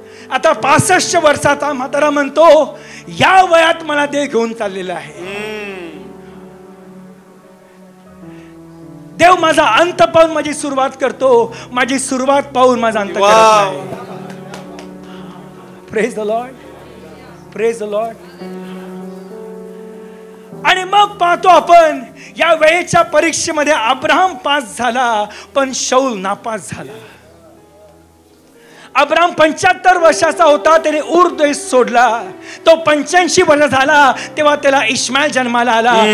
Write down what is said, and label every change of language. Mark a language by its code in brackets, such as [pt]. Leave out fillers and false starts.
[mr] आता 65 वर्षाचा म्हातारा म्हणतो या वयात मला देव घेऊन चाललेला आहे. देव माझा अंत पाहून माझी सुरुवात करतो, माझी सुरुवात पाहून माझा अंत करत नाही. [en] Praise the lord, praise the lord. [mr] आणि मग पाहतो आपण या वेळेच्या परीक्षेमध्ये अब्राहम पास झाला पण शौल नापास झाला. अब्राहम 75 वर्षाचा होता, त्याने ऊर देश सोडला. तो 85 वर्ष झाला तेव्हा त्याला इस्माईल जन्माला आला.